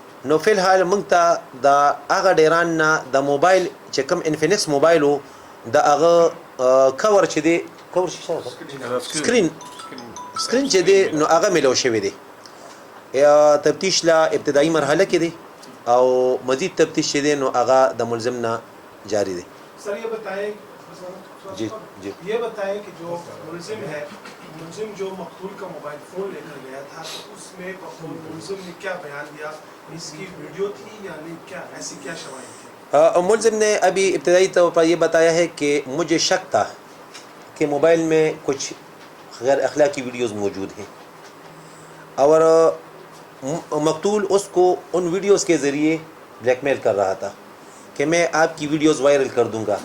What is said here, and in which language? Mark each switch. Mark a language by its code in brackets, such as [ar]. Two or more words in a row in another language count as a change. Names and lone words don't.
[ps] نو فی الحال موږ ته د هغه ډیران نه د موبایل چې کوم انفینکس موبایل و د هغه کور چې دی کور سکرین چې دی نو هغه میلاو شوی دی. تفتیش لا ابتدایي مرحله کې دی او مزید تفتیش چې دی نو هغه د ملزم نه جاری دی. [ur] سر یہ بتائیں جی جی یہ بتائیں کہ جو ملزم جو مقتول کا موبائل فون لے کر گیا تھا تو اس میں ملزم نے کیا بیان دیا؟ اس کی ویڈیو تھی یا نہیں، کیا ایسی کیا شواہد تھی؟ ملزم نے ابھی ابتدائی طور پر یہ بتایا ہے کہ مجھے شک تھا کہ موبائل میں کچھ غیر اخلاقی ویڈیوز موجود ہیں اور مقتول اس کو ان ویڈیوز کے ذریعے بلیک میل کر رہا تھا کہ میں آپ کی ویڈیوز وائرل کر دوں گا.